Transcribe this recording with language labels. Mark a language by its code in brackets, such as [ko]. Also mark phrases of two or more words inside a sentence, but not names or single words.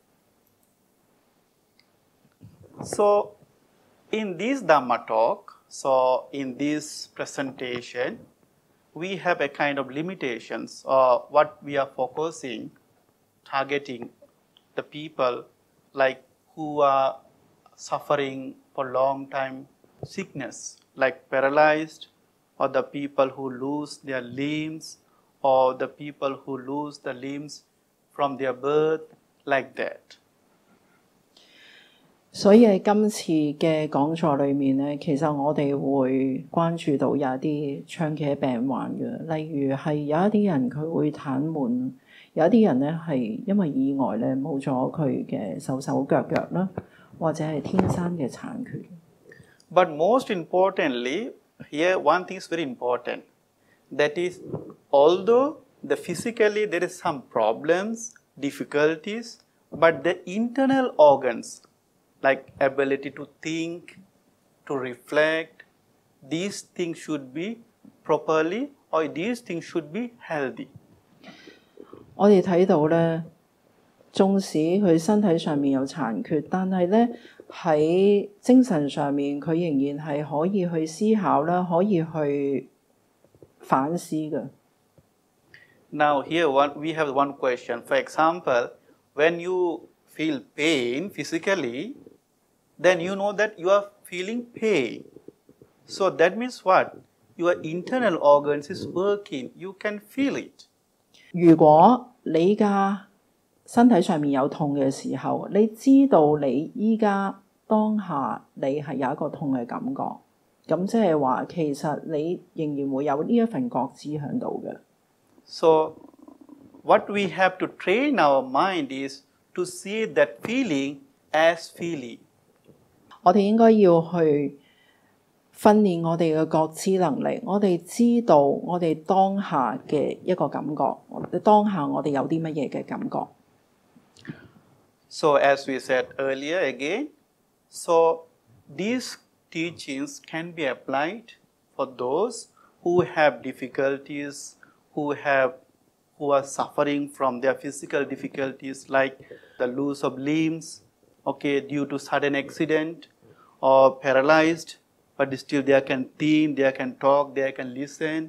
[en] So in this Dhamma talk, so in this presentation, we have a kind of limitations, what we are focusing, targeting the people like who are suffering for long time sickness, like paralyzed, or the people who lose their limbs, or the people who lose the limbs from their birth, like that. [yue] 所以喺今次嘅講座裏面咧，其實我哋會關注到有一啲長期病患嘅，例如係有一啲人佢會癱瘓，有一啲人咧係因為意外咧冇咗佢嘅手腳啦，或者係天生嘅殘缺。 [en] But most importantly, here one thing is very important. That is, although physically there is some problems, difficulties, but the internal organs, like ability to think, to reflect, these things should be properly, or these things should be healthy. [yue] 我哋睇到咧，縱使佢身體上面有殘缺，但係咧喺精神上面佢仍然係可以去思考啦，可以去反思嘅。 [en] Now here we have one question. For example, when you feel pain physically, then you know that you are feeling pain. So that means what? Your internal organs is working. You can feel it. [yue] 如果你嘅身體上面有痛嘅時候，你知道你依家當下你係有一個痛嘅感覺，咁即係話其實你仍然會有呢一份覺知喺度嘅。 [en] So what we have to train our mind is to see that feeling as feeling. [yue] 我哋應該要去訓練我哋嘅覺知能力，我哋知道我哋當下嘅一個感覺，當下我哋有啲乜嘢嘅感覺。 [en] So as we said earlier again, so these teachings can be applied for those who have difficulties, who are suffering from their physical difficulties like the loss of limbs, okay, due to sudden accident or paralyzed, but still they can think, they can talk, they can listen.